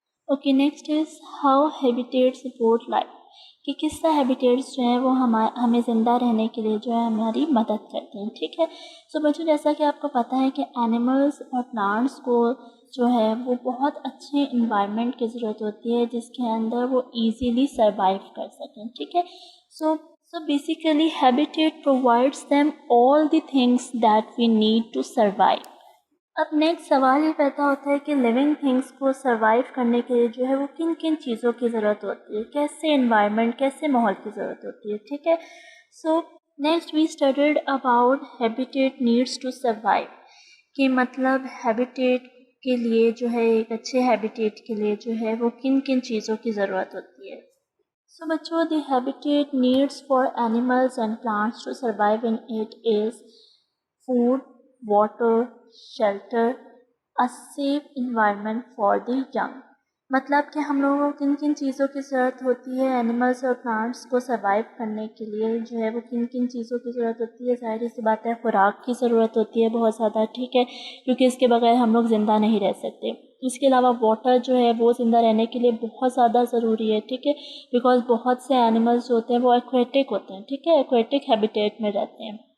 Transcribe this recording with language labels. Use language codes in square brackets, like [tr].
[en] okay next is how habitat support life, [ur] کہ کس طرح ہیبیٹیٹس جو ہیں وہ ہمیں زندہ رہنے کے لیے جو ہے ہماری مدد کرتے ہیں، ٹھیک ہے. سو بچوں جیسا کہ آپ کو پتہ ہے کہ اینیملز اور پلانٹس کو جو ہے وہ بہت اچھے انوائرمنٹ کی ضرورت ہوتی ہے جس کے اندر وہ ایزیلی سروائیو کر سکیں، ٹھیک ہے. [en] So basically habitat provides them all the things that we need to survive. [ur] اب نیکسٹ سوال یہ پیدا ہوتا ہے کہ لیونگ تھنگس کو سروائیو کرنے کے لیے جو ہے وہ کن کن چیزوں کی ضرورت ہوتی ہے، کیسے انوائرمنٹ، کیسے ماحول کی ضرورت ہوتی ہے، ٹھیک ہے. [en] so next we studied about habitat needs to survive, [ur] کہ مطلب ہیبیٹیٹ کے لیے جو ہے ایک اچھے ہیبیٹیٹ کے لیے جو ہے وہ کن کن چیزوں کی ضرورت ہوتی ہے. [en] So بچوں the habitat needs for animals and plants to survive in it is food, water, shelter, a safe environment for the young. [ur] مطلب کہ ہم لوگوں کو کن کن چیزوں کی ضرورت ہوتی ہے اینیملس اور پلانٹس کو سروائیو کرنے کے لیے، جو ہے وہ کن کن چیزوں کی ضرورت ہوتی ہے. ظاہر سی بات ہے خوراک کی ضرورت ہوتی ہے بہت زیادہ، ٹھیک ہے، کیونکہ اس کے بغیر ہم لوگ زندہ نہیں رہ سکتے. اس کے علاوہ واٹر جو ہے وہ زندہ رہنے کے لیے بہت زیادہ ضروری ہے، ٹھیک ہے، بیکاز بہت سے اینیملز جو ہوتے ہیں وہ ایکویٹک ہوتے ہیں، ٹھیک ہے، ایکویٹک ہیبیٹیٹ میں رہتے ہیں.